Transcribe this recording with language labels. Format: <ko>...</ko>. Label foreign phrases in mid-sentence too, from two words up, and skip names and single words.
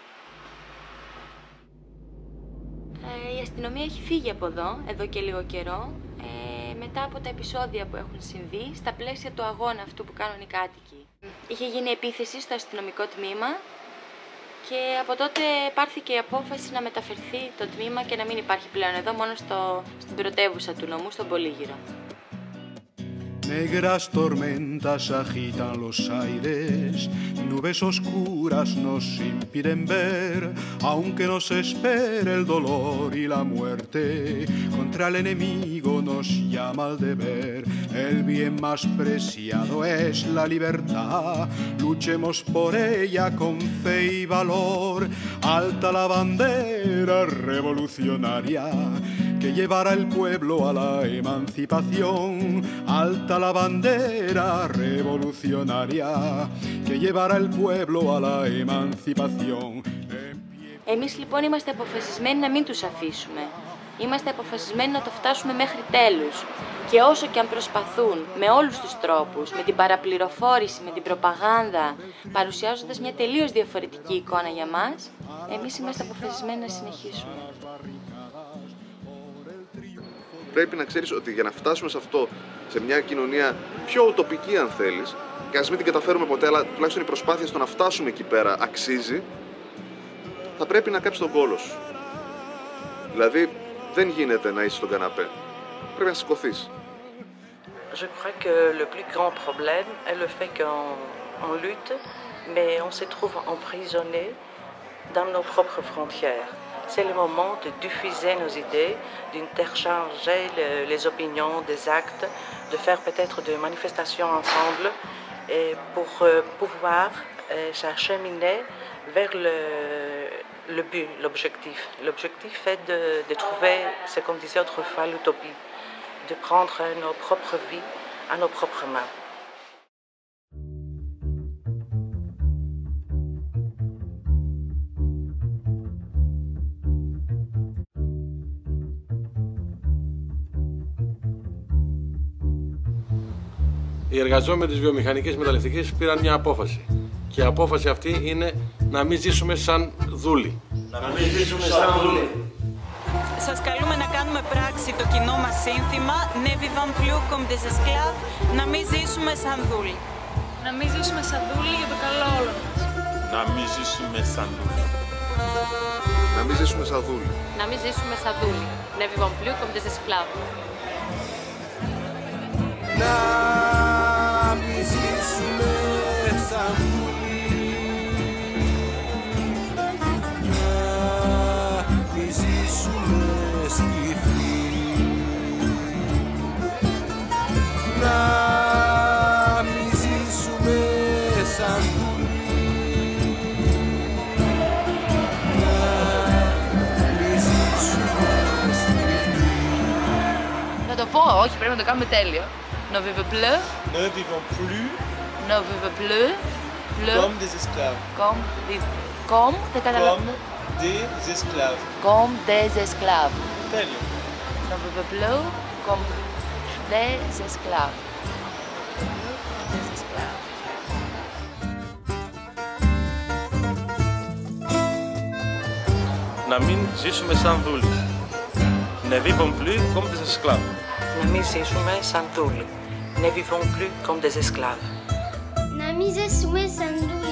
<el>Η αστυνομία έχει φύγει από εδώ και λίγο καιρό, μετά από τα επεισόδια που έχουν συμβεί στα πλαίσια του αγώνα αυτού που κάνουν οι κάτοικοι. Είχε γίνει επίθεση στο αστυνομικό τμήμα και από τότε πάρθηκε η απόφαση να μεταφερθεί το τμήμα και να μην υπάρχει πλέον εδώ, μόνο στην πρωτεύουσα του νομού, στον Πολύγυρο.</el> <es>Negras tormentas agitan los aires, nubes oscuras nos impiden ver, aunque nos espere el dolor y la muerte, contra el enemigo nos llama el deber. El bien más preciado es la libertad, luchemos por ella con fe y valor. Alta la bandera revolucionaria que llevará el pueblo a la emancipación. Alta la bandera revolucionaria que llevará el pueblo a la emancipación.</es> <el>Εμείς λοιπόν είμαστε αποφασισμένοι να μην τους αφήσουμε. Είμαστε αποφασισμένοι να το φτάσουμε μέχρι τέλους. Και όσο και αν προσπαθούν με όλους τους τρόπους, με την παραπληροφόρηση, με την προπαγάνδα, παρουσιάζοντας μια τελείως διαφορετική εικόνα για μας, εμείς είμαστε αποφασισμένοι να συνεχίσουμε. Πρέπει να ξέρεις ότι για να φτάσουμε σε αυτό, σε μια κοινωνία πιο ουτοπική αν θέλεις, και ας μην την καταφέρουμε ποτέ, αλλά τουλάχιστον η προσπάθεια στο να φτάσουμε εκεί πέρα αξίζει, θα πρέπει να κάψεις τον κόλο σου. Δηλαδή, δεν γίνεται να είσαι στον καναπέ. Πρέπει να σηκωθείς.</el> <fr>Je crois que le plus grand problème est le fait qu'on lutte, mais on se trouve emprisonné dans nos propres frontières. C'est le moment de diffuser nos idées, d'interchanger les opinions, des actes, de faire peut-être des manifestations ensemble et pour pouvoir s'acheminer vers le but, l'objectif. L'objectif est de trouver ce qu'on disait autrefois l'utopie, de prendre nos propres vies à nos propres mains.</fr> <el>Οι εργαζόμενοι της βιομηχανικής μεταλλευτικής πήραν μια απόφαση. Και η απόφαση αυτή είναι να μην ζήσουμε σαν δούλοι. Να μην ζήσουμε σαν δούλοι. Σας καλούμε να κάνουμε πράξη το κοινό μας σύνθημα</el> <fr>Ne vivons plus comme des esclaves,</fr> <el>να μην ζήσουμε σαν δούλοι. Να μην ζήσουμε σαν δούλοι για το καλό όλων μας. Να μην ζήσουμε σαν δούλοι. Να μην ζήσουμε σαν δούλοι. Να μην ζήσουμε σαν δούλοι.</el> <fr>Ne vivons plus comme des esclaves.</fr> <el>Να μην ζήσουμε σαν δούλοι. Να μην ζήσουμε σκυφοί. Να μην ζήσουμε σαν δούλοι. Θα το πω, όχι, πρέπει να το κάνουμε τέλειο.</el> <fr>Ne vivons plus. Ne vivons plus. Ne vivons plus. Comme des esclaves. Comme,</fr> <el>δεν καταλαβαίνω.</el> <fr>Comme des esclaves. Comme des esclaves.</fr> <el>Τέλειο.</el> <fr>Ne vivons plus comme des esclaves. Des esclaves.</fr> <el>Να μην ζήσουμε σαν δούλοι.</el> <fr>Ne vivons plus comme des esclaves.</fr> <el>Να μην ζήσουμε σαν δούλοι.</el> <fr>Ne vivons plus comme des esclaves.</fr> <el>Να μην ζήσουμε σαν δούλοι.</el>